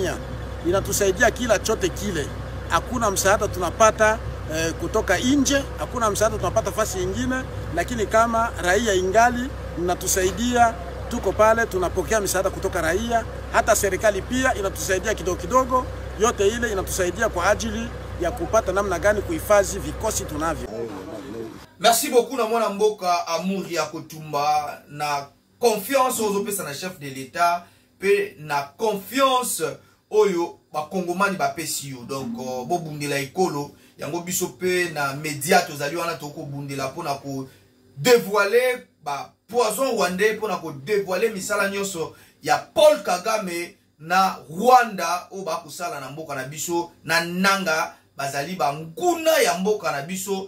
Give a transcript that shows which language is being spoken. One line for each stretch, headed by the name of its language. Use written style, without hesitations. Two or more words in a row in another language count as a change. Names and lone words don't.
Swahili: Inatusaidia kila chote kile. Hakuna msaada tunapata kutoka nje, hakuna msaada tunapata fasi nyingine, lakini kama raia ingali mnatusaidia, tuko pale tunapokea misaada kutoka raia, hata serikali pia inatusaidia kidogo kidogo, yote ile inatusaidia kwa ajili ya kupata namna gani kuhifadhi vikosi tunavyo.
French: Merci beaucoup
Lingala: na mwana mboka Amour ya Kotumba na
French: confiance aux
Lingala: opesa na
French: chef de l'État
Lingala: pe na confiance oyo ba kongomani ba pesio. Donc bo bundela ikolo yango biso pe na média tozali wana toko bundela pona ko dévoiler ba
French: poison rwandais
Lingala: pona ko dévoiler misala nyonso ya Paul Kagame na Rwanda o ba kusala na mboka na biso na nanga bazali ba nguna ya mboka na biso.